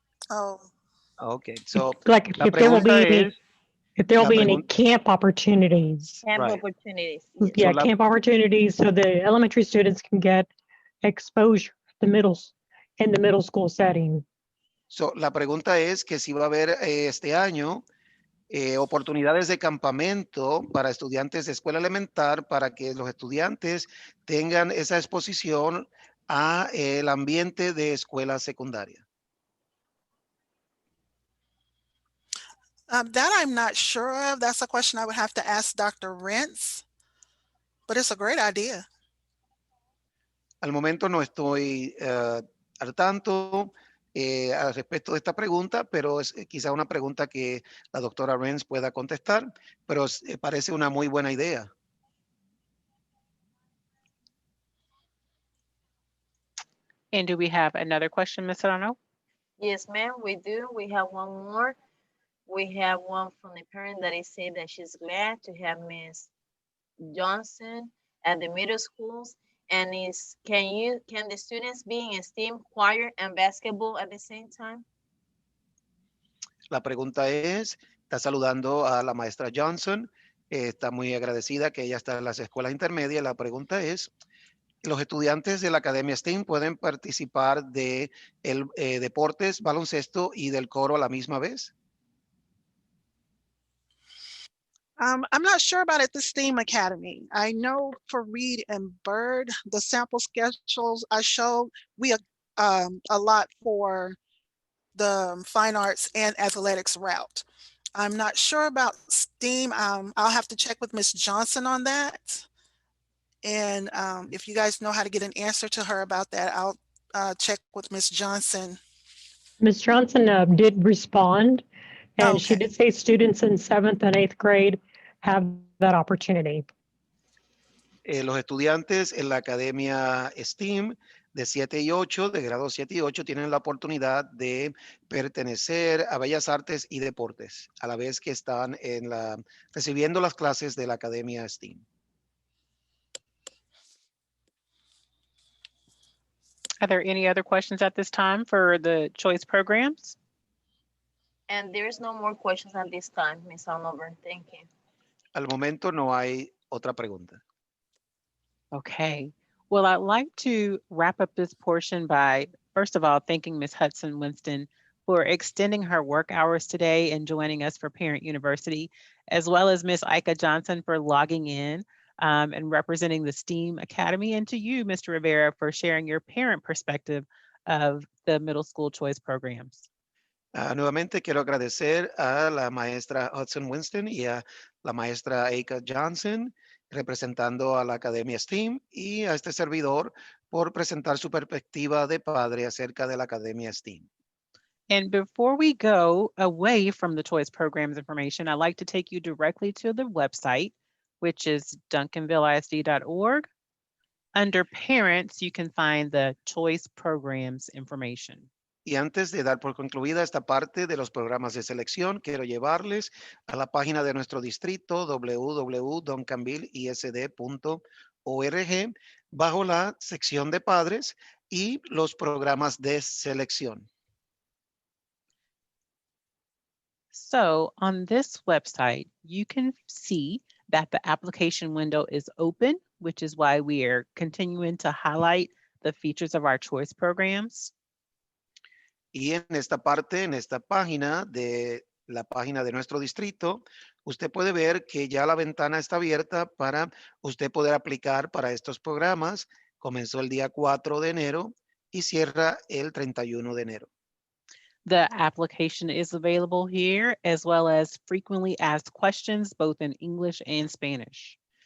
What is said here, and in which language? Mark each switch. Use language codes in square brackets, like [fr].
[en] Oh, Okay, so Like [es] la [en] if there will be [es] pregunta [en] any, [es] es, [en] if there will [es] la [en] be any [es] pregunta- [en] camp opportunities. Camp Right. opportunities. Yes. Yeah, [es] la- [en] camp opportunities so the elementary students can get exposure, in the middle school setting. [es] so, la pregunta es que si va a haber este año oportunidades de campamento para estudiantes de escuela elemental para que los estudiantes tengan esa exposición a el ambiente de escuela secundaria. [en] that I'm not sure of. That's a question I would have to ask Dr. Rentz, but it's a great idea. [es] Al momento no estoy al tanto al respecto de esta pregunta, pero es quizá una pregunta que la doctora Renz pueda contestar, pero parece una muy buena idea. [en] And do we have another question, Ms. Serrano? Yes, ma'am, we do. We have one more. We have one from the parent that is saying that she's glad to have Miss Johnson at the middle schools. And can the students be in STEAM, choir, and basketball at the same time? [es] La pregunta es, está saludando a la maestra Johnson, está muy agradecida que ella está en las escuelas intermedias. La pregunta es, ¿los estudiantes de la Academia STEAM pueden participar de deportes, baloncesto y del coro a la misma vez? [en] I'm not sure about at the STEAM Academy. I know for Reed and Bird, the sample schedules I showed, we a lot for the fine arts and athletics route. I'm not sure about STEAM. I'll have to check with Miss Johnson on that. And if you guys know how to get an answer to her about that, I'll check with Ms. Johnson. Ms. Johnson did respond, and she Okay. did say students in 7th and 8th grade have that opportunity. [es] Los estudiantes en la Academia STEAM de 7 y 8, de grado 7 y 8, tienen la oportunidad de pertenecer a Bellas Artes y Deportes, a la vez que están recibiendo las clases de la Academia STEAM. [en] Are there any other questions at this time for the choice programs? And there's no more questions at this time, Ms. Oliver. Thank you. [es] Al momento no hay otra pregunta. [en] Okay. Well, I'd like to wrap up this portion by, first of all, thanking Ms. Hudson Winston for extending her work hours today and joining us for Parent University, as well as Ms. Ika Johnson for logging in and representing the STEAM Academy, and to you, Mr. Rivera, for sharing your parent perspective of the middle school choice programs. [es] Nuevamente quiero agradecer a la maestra Hudson Winston y a la maestra Ika Johnson, representando a la Academia STEAM, y a este servidor por presentar su perspectiva de padre acerca de la Academia STEAM. [en] And before we go away from the choice programs information, I'd like to take you directly to the website, which is duncanvilleisd.org. Under parents, you can find the choice programs information. [es] Y antes de dar por concluida esta parte de los programas de selección, quiero llevarles a la página de nuestro distrito www.duncanvilleisd.org bajo la sección de padres y los programas de selección. [en] So on this website, you can see that the application window is open, which is why we are continuing to highlight the features of our choice programs. [es] Y en esta parte, en esta página de la página de nuestro distrito, usted puede ver que ya la ventana está abierta para usted poder aplicar para estos programas. Comenzó el día 4 de enero y cierra el 31 de enero. [en] The application is available here, as well as frequently asked questions, both in English and Spanish.